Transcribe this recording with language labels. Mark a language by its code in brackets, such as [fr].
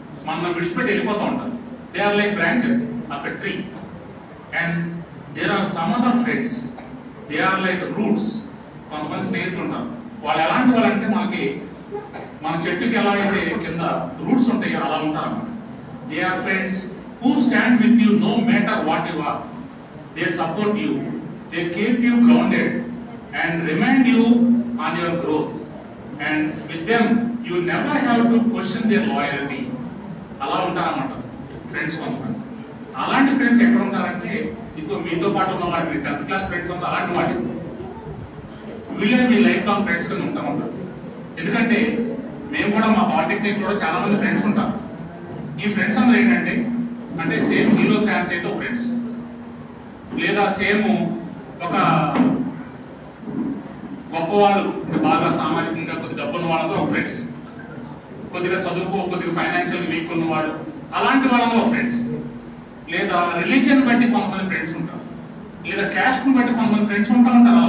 [te] మనం విడిచిపెట్టి వెళ్ళిపోతూ ఉంటారు. [en] They are like branches of a tree. And there are some other friends, they are like roots. [te] కొంతమంది స్నేహితులు ఉంటారు. వాళ్ళు ఎలాంటి వాళ్ళంటే మనకి మన చెట్టుకి ఎలా అయితే కింద రూట్స్ ఉంటాయో అలా ఉంటారు. [en] They are friends who stand with you no matter what you are. They support you. They keep you grounded and remind you on your growth. And with them, you never have to question their loyalty. [te] అలా ఉంటారన్నమాట friends కొంతమంది. అలాంటి friends ఎక్కడ ఉంటారంటే ఇప్పుడు మీతో పాటు ఉన్న వాడు, మీ 10th క్లాస్ ఫ్రెండ్స్ అంతా అలాంటి వాటి వీళ్ళే మీ లైఫ్ లాంగ్ ఫ్రెండ్స్ కింద ఉంటాం ఉంటారు. ఎందుకంటే మేము కూడా మా పాలిటెక్నిక్ లో చాలా మంది ఫ్రెండ్స్ ఉంటాం. ఈ ఫ్రెండ్స్ అందరూ ఏంటంటే అంటే సేమ్ హీరో ఫ్యాన్స్ అయితే ఒక ఫ్రెండ్స్, లేదా సేమ్ ఒక గొప్పవాళ్ళు అంటే బాగా సామాజికంగా కొద్ది డబ్బున్న వాళ్ళతో ఒక ఫ్రెండ్స్, కొద్దిగా చదువుకో కొద్దిగా ఫైనాన్షియల్ వీక్ ఉన్నవాడు అలాంటి వాళ్ళతో ఒక ఫ్రెండ్స్, లేదా రిలీజియన్ బట్టి కొంతమంది ఫ్రెండ్స్ ఉంటారు, లేదా క్యాస్ట్ బట్టి కొంతమంది ఫ్రెండ్స్ ఉంటా ఉంటారు.